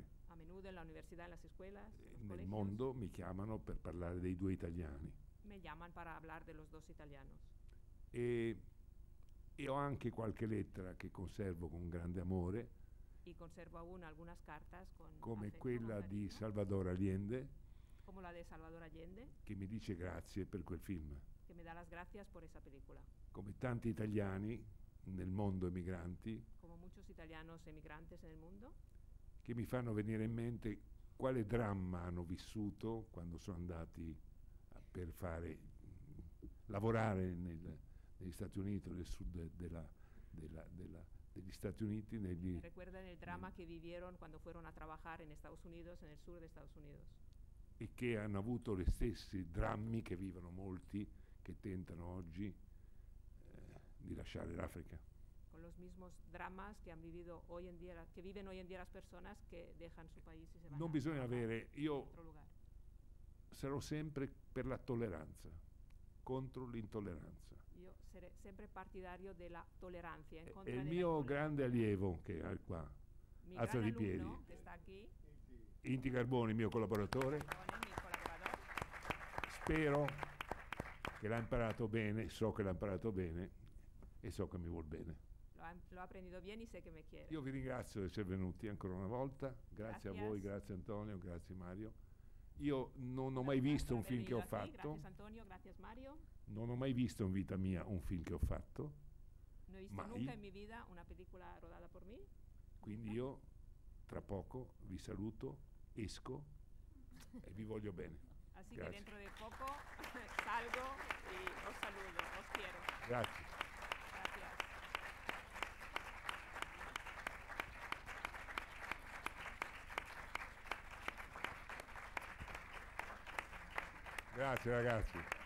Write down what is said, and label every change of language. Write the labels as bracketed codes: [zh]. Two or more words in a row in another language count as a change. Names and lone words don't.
[es] a menudo en la universidad, en las escuelas, en los [it] nel [es] colegios, [it] mondo mi chiamano per parlare dei due italiani. [es] me llaman para hablar de los dos italianos. [it] E ho anche qualche lettera che conservo con grande amore, [es] Y conservo aún algunas cartas con [it] come [es] afecto, [it] quella [es] con [it] di [es] cariño, [it] Salvador Allende, [es] como la de Salvador Allende, [it] che mi dice grazie per quel film. [es] que me da las gracias por esa película. [it] Come tanti italiani nel mondo emigranti, [es] Como muchos italianos emigrantes en el mundo, [it] che mi fanno venire in mente quale dramma hanno vissuto quando sono andati per lavorare negli Stati Uniti, nel sud degli Stati Uniti, [es] me recuerdan el drama que vivieron cuando fueron a trabajar en Estados Unidos, en el sur de Estados Unidos. [it] e che hanno avuto gli stessi drammi che vivono molti che tentano oggi di lasciare l'Africa. [es] Con los mismos dramas que han vivido hoy en día, que viven hoy en día las personas que dejan su país y se van [it] Non [es] a [it] bisogna [es] trabajar [it] avere, [es] en [it] io [es] otro lugar. [it] sarò sempre per la tolleranza, contro l'intolleranza. [es] Yo seré siempre partidario de la tolerancia. En [it] È [es] contra [it] il [es] de la [it] mio [es] intolerancia. [it] grande allievo che è qua, [es] Mi [it] alza [es] gran [it] di piedi. [es] alumno que está aquí, [it] Inti Carboni, mio collaboratore, [es] Tony, mi colaborador, [it] spero che l'ha imparato bene, so che l'ha imparato bene e so che mi vuol bene. [es] lo ha aprendido bien y sé que me quiere. [it] Io vi ringrazio di essere venuti ancora una volta, grazie a voi, [es] Gracias. [it] grazie Antonio, grazie Mario. Io non ho mai [es] Gracias [it] visto [es] por [it] un [es] haber [it] film che ho [es] venido aquí. [it] fatto, [es] Gracias Antonio, gracias Mario. [it] non ho mai visto in vita mia un film che ho fatto, [es] No he visto [it] Mai. [es] nunca en mi vida una película rodada por mí. [it] quindi io tra poco vi saluto, esco e vi voglio bene. [es] Así Gracias. que dentro de poco salgo y os saludo, os quiero. [it] Grazie. [es] Gracias. [it] Grazie ragazzi.